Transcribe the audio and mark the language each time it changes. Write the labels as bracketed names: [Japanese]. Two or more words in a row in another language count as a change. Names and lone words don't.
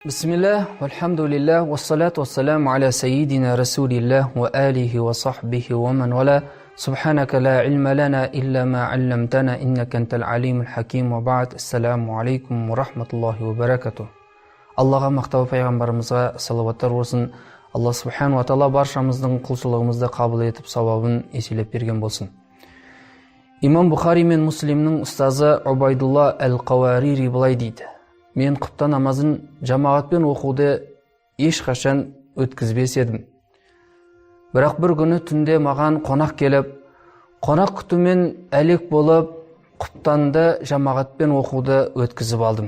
[Arabic] بسم الله، والحمد لله, والصلاة والسلام على سيدنا رسول الله، وآله وصحبه ومن والى. سبحانك لا علم لنا إلا ما علمتنا، إنك أنت العليم الحكيم، وبعد. السلام عليكم ورحمة الله وبركاته. [Kazakh] Аллаға мақтау пайғамбарымызға салаваттар болсын. [Arabic] الله سبحانه وتعالى [Kazakh] баршамыздың құлшылығымызды қабыл етіп, сауабын еселеп берген болсын. Имам Бухари мен Муслимнің ұстазы Убайдулла әл-Қауарири былай дейді: мен құпта намазын жамағатпен оқуды ешқашан өткізбес едім. Бірақ бір күні түнде маған қонақ келіп, қонақ күтумен әлек болып, құптанды жамағатпен оқуды өткізіп алдым.